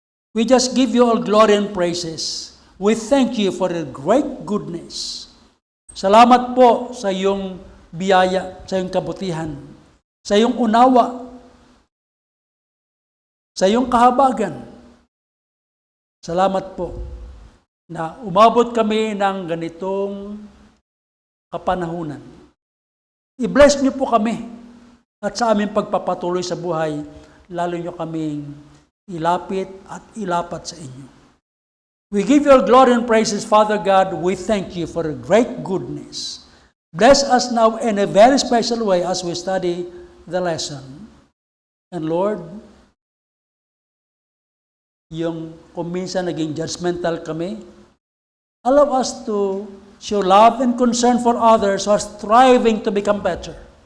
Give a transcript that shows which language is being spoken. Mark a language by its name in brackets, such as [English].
[English] We just give you all glory and praises. We thank you for your great goodness. [Filipino] Salamat po sa iyong biyaya, sa iyong kabutihan, sa iyong unawa, sa iyong kahabagan. Salamat po na umabot kami ng ganitong kapanahunan. I-bless niyo po kami at sa aming pagpapatuloy sa buhay, lalo niyo kaming ilapit at ilapat sa inyo. [English] We give you all glory and praises, Father God. We thank you for your great goodness. Bless us now in a very special way as we study the lesson. And Lord, [Filipino] yung kung minsan naging judgmental kami, [English] allow us to show love and concern for others who are striving to become better.